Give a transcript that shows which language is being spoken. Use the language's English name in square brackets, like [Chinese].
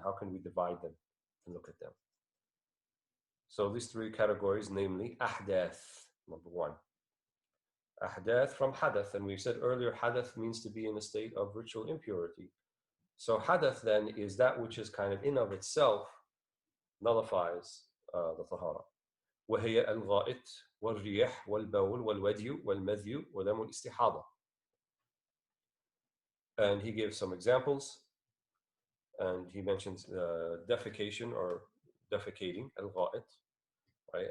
[English] How can we divide them and look at them? So these 3 categories, namely ahdath, number 1. Ahdath from hadath, and we said earlier, hadath means to be in a state of ritual impurity. So hadath then is that which is kind of in of itself nullifies the tahara. [Arabic] وهي الغائط والريح والبول والودي والمذي ودم الاستحاضة. [English] And he gives some examples, and he mentions defecation or defecating, al-gha'it, right?